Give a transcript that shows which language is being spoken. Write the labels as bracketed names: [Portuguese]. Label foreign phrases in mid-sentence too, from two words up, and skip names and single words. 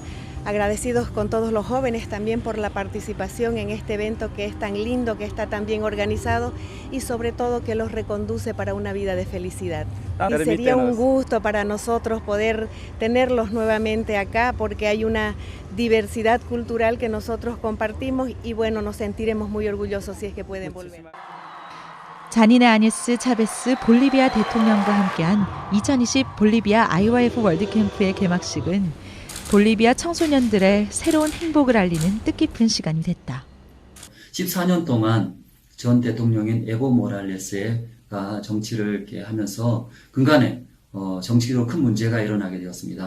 [Spanish] Agradecidos con todos los jóvenes también por la participación en este evento que es tan lindo, que está tan bien organizado y sobre todo que los reconduce para una vida de felicidad. Y sería un gusto para nosotros poder tenerlos nuevamente acá porque hay una diversidad cultural que nosotros compartimos y bueno, nos sentiremos muy orgullosos si es que pueden volver. [Korean] 자니네 아니스 차베스 볼리비아 대통령과 함께한 2020 볼리비아 IYF 월드캠프의 개막식은 볼리비아 청소년들의 새로운 행복을 알리는 뜻깊은 시간이 됐다. 14년 동안 전 대통령인 에보 모랄레스가 정치를 이렇게 하면서 근간에 정치적으로 큰 문제가 일어나게 되었습니다.